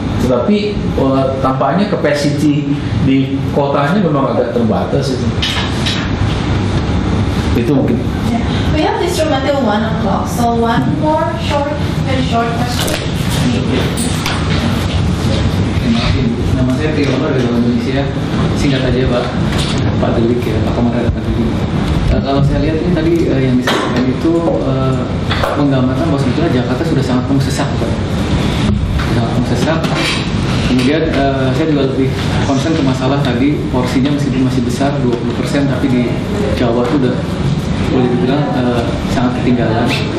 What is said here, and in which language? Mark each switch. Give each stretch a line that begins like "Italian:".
Indonesian: Tetapi tampaknya capacity di kotanya memang agak terbatas itu. Itu mungkin.
English: We have this room until 1 o'clock, so one more very short question.
Indonesian: Nama saya Tiono dari Indonesia. Singkat aja Pak Delik ya, Pak Komandan Pak Delik. Kalau saya lihat ini tadi yang disampaikan itu menggambarkan bahwa sebetulnya Jakarta sudah sangat mengsesak, Pak. Sangat mengsesak. Kemudian saya juga lebih concern ke masalah tadi porsinya meskipun masih besar 20%, tapi di Jawa itu udah boleh dibilang sangat ketinggalan.